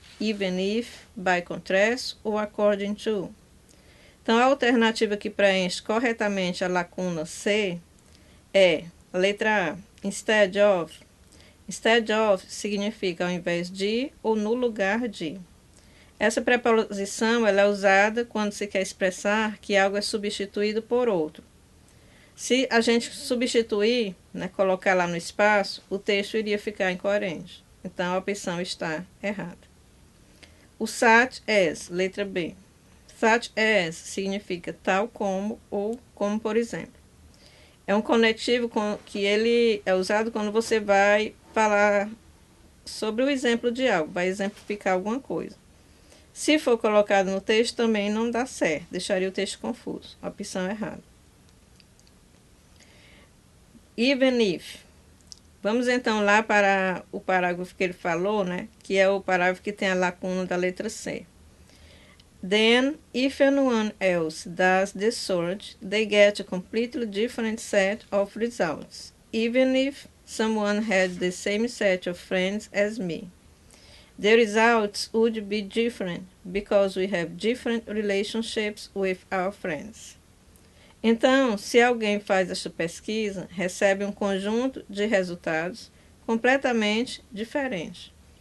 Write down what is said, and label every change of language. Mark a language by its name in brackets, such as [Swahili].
[English] even if, by contrast ou according to. [Portuguese] Então, a alternativa que preenche corretamente a lacuna C é a letra A, instead of. Instead of significa ao invés de ou no lugar de. Essa preposição ela é usada quando se quer expressar que algo é substituído por outro. Se a gente substituir, colocar lá no espaço, o texto iria ficar incoerente. Então, a opção está errada. O such as, letra B. Such as significa tal como ou como por exemplo. É um conectivo que ele é usado quando você vai falar sobre o exemplo de algo, vai exemplificar alguma coisa. Se for colocado no texto, também não dá certo, deixaria o texto confuso. A opção errada. Even if. Vamos então lá para o parágrafo que ele falou, que é o parágrafo que tem a lacuna da letra C. [English] Then, if anyone else does the sort, they get a completely different set of results, even if someone had the same set of friends as me. The results would be different because we have different relationships with our friends. [Portuguese] Então, se alguém faz esta pesquisa, recebe um conjunto de resultados completamente diferentes.